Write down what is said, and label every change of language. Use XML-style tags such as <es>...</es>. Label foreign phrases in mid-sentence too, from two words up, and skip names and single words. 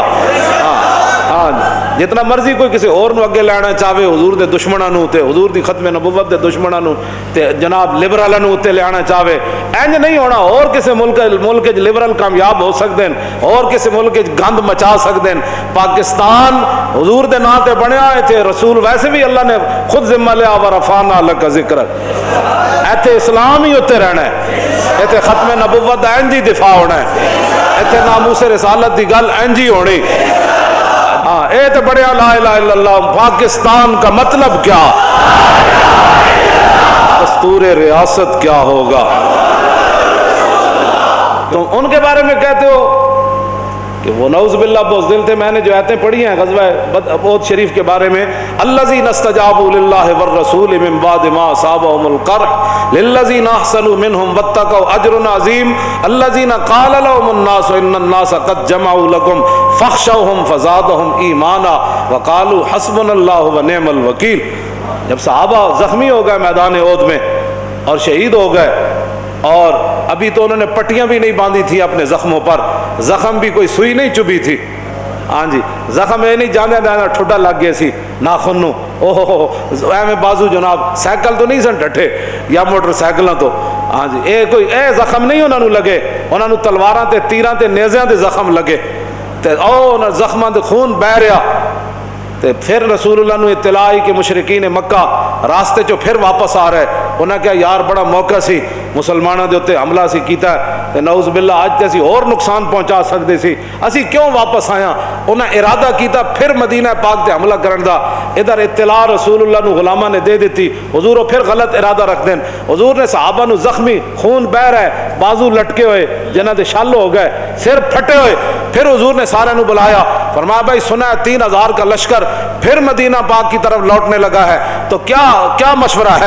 <pa>ہاں جتنا مرضی کوئی کسی اور نو اگے لینا چاہے حضور دے دشمناں نو تے حضور دی ختم نبوت دے دشمناں نو تے جناب لبرلاں نو تے لینا چاہے، انج نہیں ہونا۔ اور کسی ملک وچ لبرل کامیاب ہو سکدے ہیں، اور کسی ملک وچ گند مچا سکدے ہیں۔ پاکستان حضور دے نام تے بنیا ہے تے رسول ویسے بھی اللہ نے خود ذمہ لیا</pa> <ar>ورفعنا لک ذکرک،</ar> <pa>ایتھے اسلام ہی اتنے رہنا ہے، ایتھے ختم نبوت دا انج ہی دفاع ہونا ہے، ایتھے ناموس رسالت دی گل انج ہی ہونی۔ ہاں اے تے بڑے</pa> <ar>لا الہ الا اللہ۔</ar> <ur>پاکستان کا مطلب کیا، دستور ریاست کیا ہوگا؟ تم ان کے بارے میں کہتے ہو کہ وہ</ur> <ar>نعوذ باللہ</ar> <ur>بزدل تھے۔ میں نے جو آیتیں پڑھی ہیں غزوہ احد شریف کے بارے میں،</ur> <ar>الذین استجابوا للہ والرسول من بعد ما اصابهم القرح للذین احسنوا منهم واتقوا اجر عظیم الذین قال لهم الناس ان الناس قد جمعوا لكم فاخشوهم فزادهم ایمانا وقالوا حسبنا اللہ ونعم الوکیل۔</ar> <ur>جب صحابہ زخمی ہو گئے میدان احد میں اور شہید ہو گئے، اور ابھی تو انہوں نے پٹیاں بھی نہیں باندھی تھی اپنے زخموں پر، زخم بھی کوئی سوئی نہیں چبھی تھی،</ur> <pa>ہاں جی زخم یہ نہیں جانے دینا ٹھڈا لگ گیا سی ناخن نو، اوہ ایویں بازو جناب سائیکل تو نہیں سن ڈٹھے یا موٹر سائیکلاں تو، ہاں جی اے کوئی اے زخم نہیں انہوں نے لگے، انہوں نے تلواراں تے تیراں تے نیزیاں دے زخم لگے تے او زخماں دے خون بہ رہا۔ تے پھر رسول اللہ نے اطلاع آئی کہ مشرکین مکہ راستے چو پھر واپس آ رہے، انہاں کہا یار بڑا موقع سی مسلمانوں دے اوتے حملہ سی کیتا ہے تے</pa> <ar>نعوذ باللہ</ar> <pa>اج تے اسی اور نقصان پہنچا سکدے سی، اسی کیوں واپس آیا؟ انہاں ارادہ کیتا پھر مدینہ پاک تے حملہ کرن دا۔ ادھر اطلاع رسول اللہ نو غلاماں نے دے دیتی، حضور پھر غلط ارادہ رکھ دین، حضور نے صحابہ نو زخمی خون بہ رہا ہے، بازو لٹکے ہوئے جنہاں دے شل ہو گئے، سر پھٹے ہوئے، پھر حضور نے سارے نو بلایا فرمایا</pa> <ur>بھائی سنا ہے 3000 کا لشکر پھر مدینہ پاک کی طرف لوٹنے لگا ہے، تو کیا مشورہ ہے؟</ur>